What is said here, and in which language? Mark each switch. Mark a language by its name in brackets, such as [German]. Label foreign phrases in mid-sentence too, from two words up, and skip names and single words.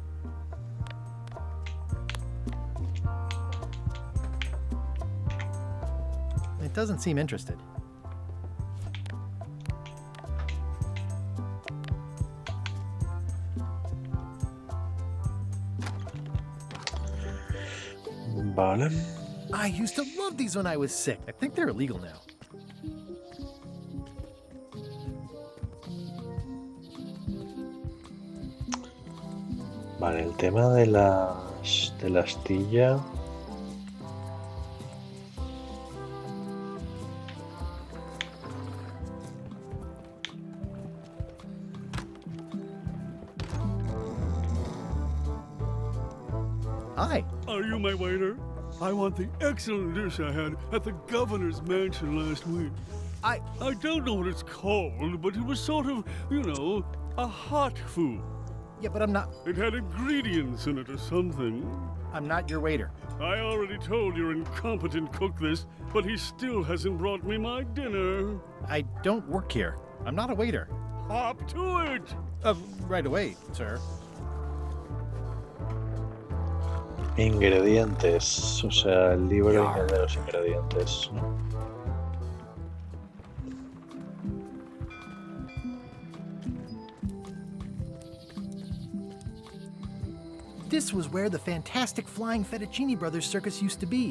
[English] It doesn't seem interested. Vale. I used to love these when I was sick. I think they're illegal now. [Spanish] Vale, el tema de la astilla. [English] Hi. Are you my waiter? I want the excellent dish I had at the governor's mansion last week. I don't know what it's called, but it was sort of, you know, a hot food. Yeah, but I'm not... It had ingredients in it or something. I'm not your waiter. I already told your incompetent cook this, but he still hasn't brought me my dinner. I don't work here. I'm not a waiter. Hop to it! Right away, sir. [Spanish] Ingredientes, o sea, el libro de los ingredientes, ¿no? [English] This was where the fantastic Flying Fettuccine Brothers circus used to be.